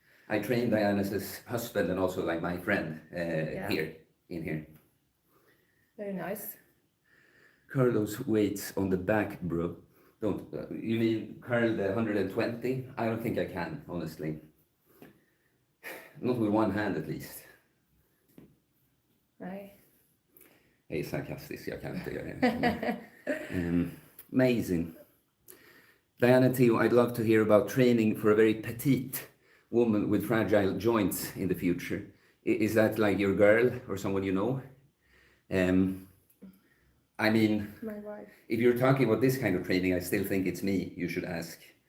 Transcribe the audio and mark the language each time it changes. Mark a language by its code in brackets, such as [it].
[en] I trained Diana's husband and also like my friend here, in here. Very nice. Curl those weights on the back, bro. Don't, you mean curl the 120? I don't think I can, honestly. Not with one hand at least. [sv] Nej. Jag är sarkastisk, jag kan inte göra det. [en] Amazing. Diana Theo, I'd love to hear about training for a very petite woman with fragile joints in the future. Is that like your girl or someone you know? I mean, My wife. if you're talking about this kind of training, I still think it's me you should ask.